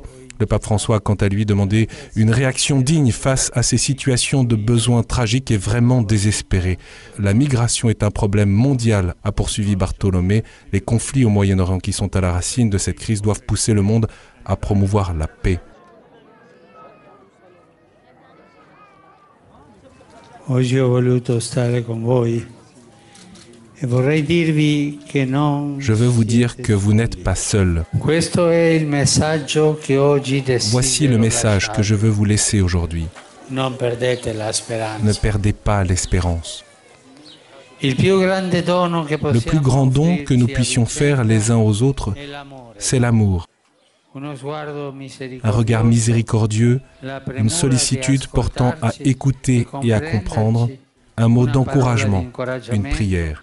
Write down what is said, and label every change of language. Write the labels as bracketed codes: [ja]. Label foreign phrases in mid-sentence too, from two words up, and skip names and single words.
[fr] Le pape François a quant à lui demandé une réaction digne face à ces situations de besoins tragiques et vraiment désespérés. La migration est un problème mondial, a poursuivi Bartholomée. Les conflits au Moyen-Orient qui sont à la racine de cette crise doivent pousser le monde à promouvoir la paix. [it] Oggi ho voluto stare con voi e vorrei dirvi che non. [fr] Je veux vous dire que vous n'êtes pas seul. [it] Questo è il messaggio che oggi desidero. [fr] Voici le message que je veux vous laisser aujourd'hui. [it] Non perdete la speranza. [fr] Ne perdez pas l'espérance. Le plus grand don que nous puissions faire les uns aux autres, c'est l'amour. Un regard miséricordieux, une sollicitude portant à écouter et à comprendre, un mot d'encouragement, une prière.